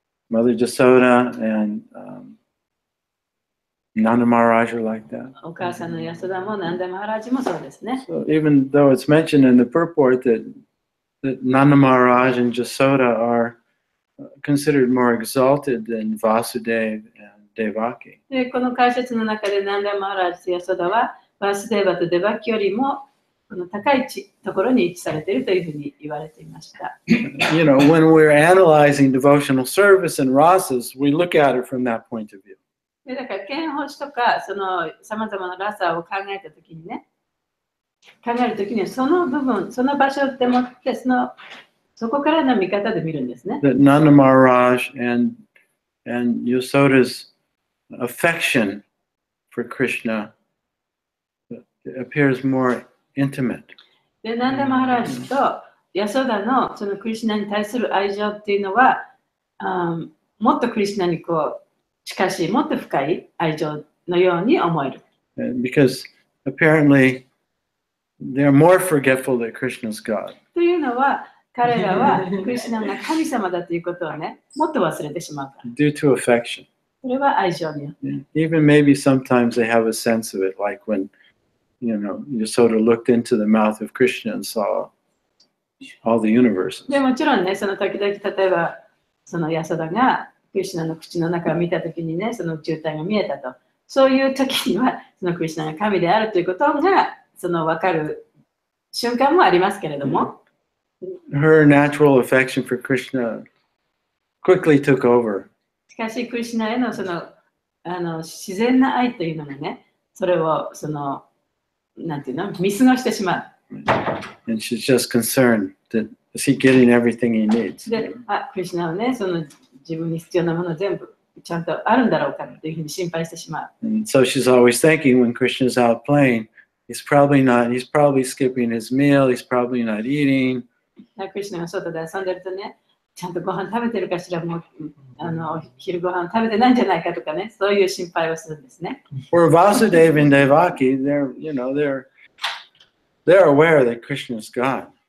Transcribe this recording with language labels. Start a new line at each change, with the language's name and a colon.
English: Mother Jasoda and Nanda Maharaj are like that.
Japanese: お母さんのヤソダもナンダマハラジもそうですね。
English: So even though it's mentioned in the purport that Nanda Maharaj and Jasoda are considered more exalted than Vasudeva and Devaki.
Japanese: で、この解説の中でナンダマハラジとヤソダはバースデーバとデバキよりもこの高いところに位置されているというふうに言われていました。
English: You know, when we're analyzing devotional service and rasas, we look at it from that point of view.
Japanese: でだから、見星とか、さまざまなラサを考えたときにね、考えるときにはその部分、その場所でもって、そこからの見方で見るんですね。
English: That Nanda Maharaj and Yasoda's affection for Krishna appears more intimate.
Japanese: で、ナンダマハラジとヤソダのそのクリシュナに対する愛情っていうのは、もっとクリシュナにこう近しい、もっと深い愛情のように思える。
English: Because apparently they're more forgetful that Krishna's God.
Japanese: というのは、彼らはクリシュナが神様だということをね、もっと忘れてしまうから。
English: Due to affection.
Japanese: それは愛情によって。
English: Even maybe sometimes they have a sense of it, like when, Yashoda looked into the mouth of Krishna and saw all the universes.
Japanese: でもちろんね、その時々、例えば、そのヤソダがクリシュナの口の中を見たときにね、その宇宙体が見えたと。そういう時には、そのクリシュナが神であるということが、その分かる瞬間もありますけれども。
English: Her natural affection for Krishna quickly took over.
Japanese: しかし、クリシュナへのその自然な愛というのがね、それをなんていうの、見過ごしてしまう。
English: And she's just concerned that is he getting everything he needs.
Japanese: で、クリシュナはね、その自分に必要なもの全部ちゃんとあるんだろうかというふうに心配してしまう。
English: And so she's always thinking when Krishna's out playing, he's probably skipping his meal, he's probably not eating.
Japanese: クリシュナが外で遊んでるとね、ちゃんとご飯食べてるかしら、もう昼ご飯食べてないんじゃないかとかね、そういう心配をするんですね。
English: For Vasudeva and Devaki, they're aware that Krishna is God.